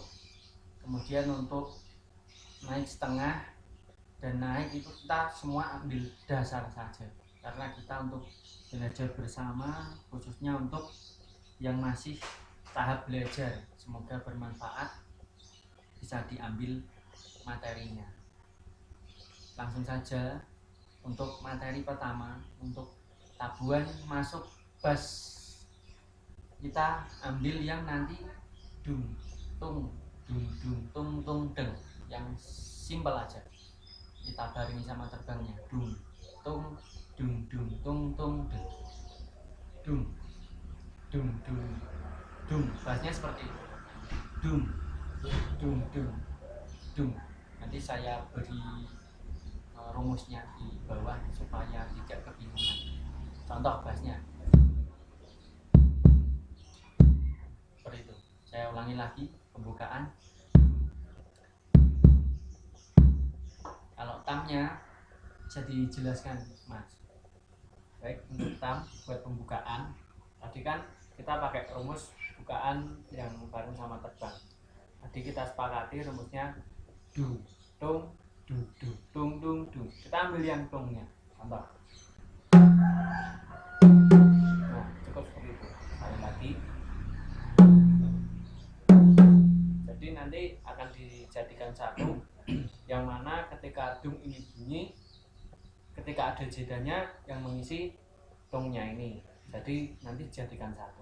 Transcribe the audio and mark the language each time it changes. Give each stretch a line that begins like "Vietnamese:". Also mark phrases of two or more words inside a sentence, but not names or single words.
Indonesian: Kemudian untuk naik setengah dan naik itu kita semua ambil dasar saja, karena kita untuk belajar bersama, khususnya untuk yang masih tahap belajar. Semoga bermanfaat, bisa diambil materinya. Langsung saja untuk materi pertama, untuk tabuhan masuk bass, kita ambil yang nanti dung tung tung deng, yang simpel aja. Kita barengi sama terbangnya, dung tung tung deng, dung dung. Bassnya seperti itu, dung dung. Nanti saya beri rumusnya di bawah supaya tidak kebingungan. Contoh bassnya seperti itu. Saya ulangi lagi, pembukaan. Kalau tamnya bisa dijelaskan, Mas. Baik, untuk tam buat pembukaan tadi kan kita pakai rumus bukaan yang bareng sama terbang. Tadi kita sepakati rumusnya du tung du tung tung du. Kita ambil yang tungnya, contoh. Nah, cukup seperti itu. Sekali lagi. Jadi nanti akan dijadikan satu, yang mana ketika dung ini bunyi, ketika ada jedanya yang mengisi tungnya ini, jadi nanti dijadikan satu.